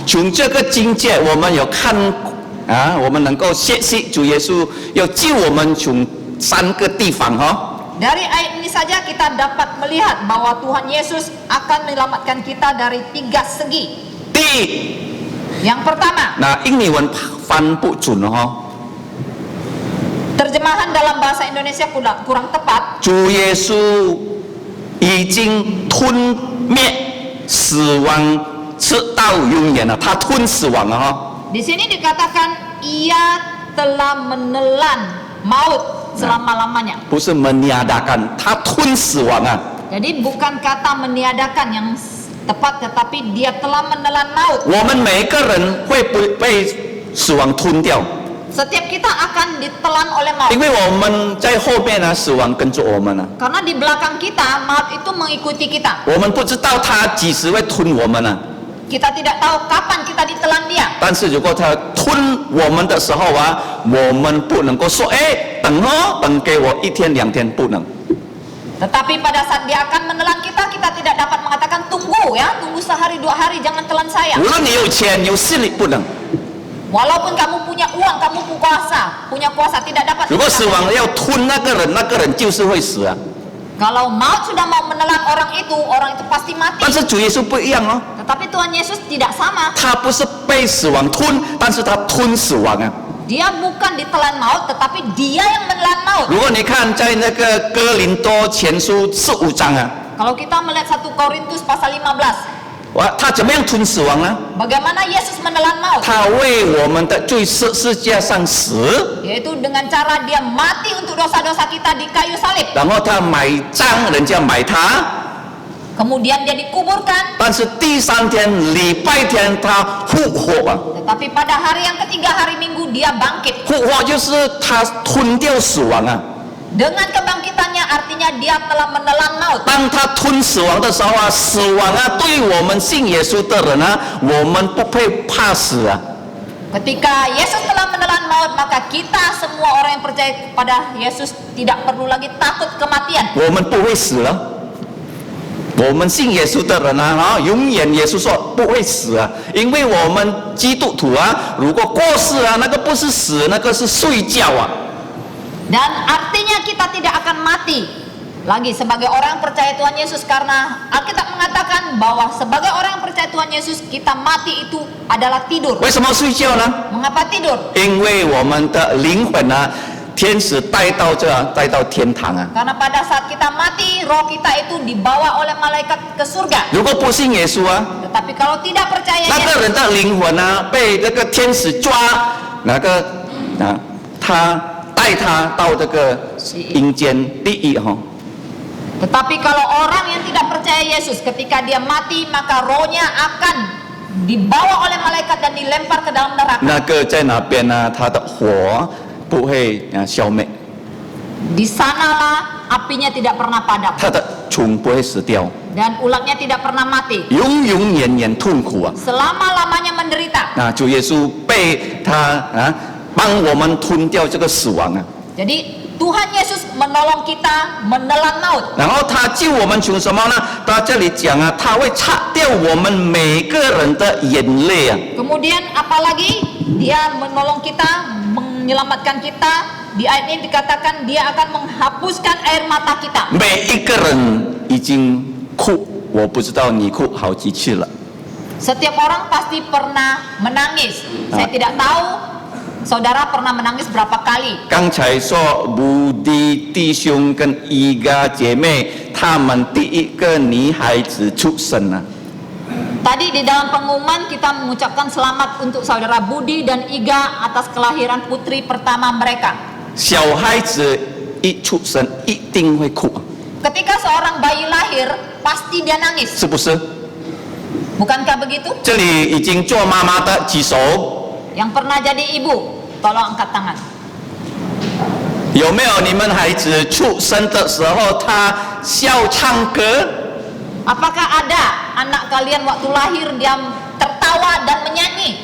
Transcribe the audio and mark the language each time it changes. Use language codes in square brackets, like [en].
[zh] 从这个经节，我们有看啊，我们能够学习主耶稣要救我们从3个地方哈。 [id] Dari ayat ini saja kita dapat melihat bahwa Tuhan Yesus akan menyelamatkan kita dari 3 segi. [zh] 第一， [id] Yang pertama, [zh] 那印尼文翻不准哦。 [id] Terjemahan dalam bahasa Indonesia kurang tepat. [zh] 主耶稣已经吞灭死亡，直到永远了。他吞死亡了哈。 [id] Di sini dikatakan ia telah menelan maut selama-lamanya. [zh] 不是 meniadakan， 他吞死亡啊。 [id] Jadi bukan kata meniadakan yang tepat, tetapi dia telah menelan maut. [zh] 我们每个人会被死亡吞掉， [id] Setiap kita akan ditelan oleh maut. [zh] 因为我们在后面呢，死亡跟着我们呢。 [id] Karena di belakang kita, maut itu mengikuti kita. [zh] 我们不知道他几时会吞我们呢。 [id] Kita tidak tahu kapan kita ditelan dia. [zh] 但是如果他吞我们的时候啊，我们不能够说，哎，等哦，等给我1天2天，不能。 [id] Tetapi pada saat dia akan menelan kita, kita tidak dapat mengatakan tunggu ya, tunggu sehari 2 hari, jangan telan saya. [zh] 无论你有钱有势力，不能。 [id] Walaupun kamu punya uang, kamu punya kuasa, tidak dapat. [zh] 如果死亡要吞那个人，那个人就是会死啊。 [id] Kalau maut sudah mau menelan orang itu pasti mati. [zh] 但是主耶稣不一样哦， [id] Tetapi Tuhan Yesus tidak sama. [zh] 他不是被死亡吞，但是他吞死亡啊。 [id] Dia bukan ditelan maut, tetapi dia yang menelan maut. [zh] 如果你看在那个哥林多前书15章啊， [id] Kalau kita melihat 1 Korintus pasal 15, [zh] 哇，他怎么样吞死亡呢？ [id] bagaimana Yesus menelan maut? [zh] 他为我们的罪十字架上死， [id] Yaitu dengan cara dia mati untuk dosa-dosa kita di kayu salib. [zh] 然后他埋葬，人家埋他， [id] Kemudian dia dikuburkan. [zh] 但是第3天礼拜天他复活啊。 [id] Tetapi pada hari yang ketiga, hari Minggu, dia bangkit. [zh] 复活就是他吞掉死亡啊。 [id] Dengan kebangkitannya artinya dia telah menelan maut. [zh] 当他吞死亡的时候啊，死亡啊，对我们信耶稣的人啊，我们不会怕死啊。 [id] Ketika Yesus telah menelan maut, maka kita semua orang yang percaya kepada Yesus tidak perlu lagi takut kematian. [zh] 我们不会死了。我们信耶稣的人啊，永远耶稣说不会死啊，因为我们基督徒啊，如果过世啊，那个不是死，那个是睡觉啊。 [id] Dan artinya kita tidak akan mati lagi sebagai orang yang percaya Tuhan Yesus, karena Alkitab mengatakan bahwa sebagai orang yang percaya Tuhan Yesus, kita mati itu adalah tidur. [zh] 为什么睡觉呢？ [id] Mengapa tidur? [zh] 因为我们的灵魂啊，天使带到天堂啊。 [id] Karena pada saat kita mati, roh kita itu dibawa oleh malaikat ke surga. [zh] 如果不信耶稣啊， [id] Tetapi kalau tidak percaya [zh] 那个 [id] Yesus, [zh] 人的灵魂啊，被这个天使抓，那个他带他到这个阴间地狱哈。 [id] tetapi kalau orang yang tidak percaya Yesus, ketika dia mati, maka rohnya akan dibawa oleh malaikat dan dilempar ke dalam neraka. [zh] 那个在哪边呢？他的火不会消灭， [id] Di sanalah apinya tidak pernah padam [zh] 他的虫不会死掉， [id] dan ulatnya tidak pernah mati. [zh] 永永远远痛苦啊！ [id] Selama-lamanya menderita. [zh] 那主耶稣被他帮我们吞掉这个死亡啊， [id] Jadi Tuhan Yesus menolong kita menelan maut. [zh] 然后他救我们从什么呢？他这里讲啊，他会擦掉我们每个人的眼泪啊。 [id] Kemudian apalagi dia menolong kita, menyelamatkan kita. Di ayat ini dikatakan dia akan menghapuskan air mata kita. [zh] 每一个人已经哭，我不知道你哭好几次了。 [id] Setiap orang pasti pernah menangis. Saya tidak tahu saudara pernah menangis berapa kali. [zh] 刚才说母的弟兄跟一个姐妹，他们第一个女孩子出生了。 [id] Tadi di dalam pengumuman kita mengucapkan selamat untuk saudara Budi dan Iga atas kelahiran putri pertama mereka. [zh] 小孩子一出生一定会哭， [id] Ketika seorang bayi lahir, pasti dia nangis. [zh] 是不是？ [id] Bukankah begitu? [zh] 这里已经做妈妈的举手， [id] Yang pernah jadi ibu, tolong angkat tangan. [zh] 有没有你们孩子出生的时候他笑唱歌？ [id] Apakah ada anak kalian waktu lahir dia tertawa dan menyanyi?